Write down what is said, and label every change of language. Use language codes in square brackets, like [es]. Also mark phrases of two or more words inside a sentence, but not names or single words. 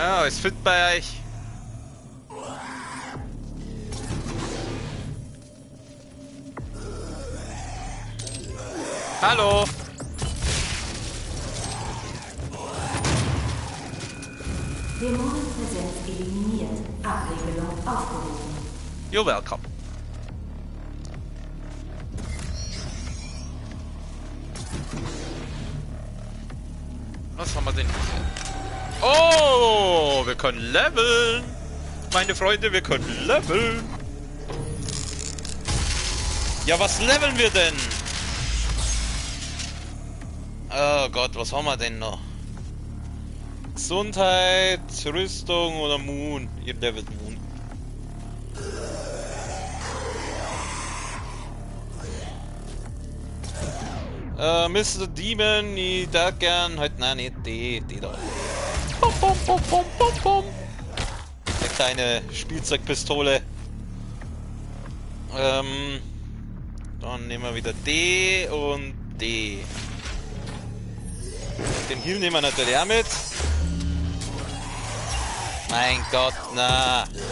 [de] Ja, ist fit bei euch. Hallo. Dämonenpräsenz eliminiert. Abregelung aufgehoben. [en] You're welcome. [de] Was haben wir denn hier? Oh, wir können leveln. Meine Freunde, wir können leveln. Ja, was leveln wir denn? Oh Gott, was haben wir denn noch? Gesundheit, Rüstung oder Moon? Ihr levelt Moon. Mr. Demon, ich da gern halt, nein, nicht die da. Bom, bom, bom, bom, bom, bom. Eine kleine Spielzeugpistole. Dann nehmen wir wieder D und D. Den Heal nehmen wir natürlich auch mit. Mein Gott, na.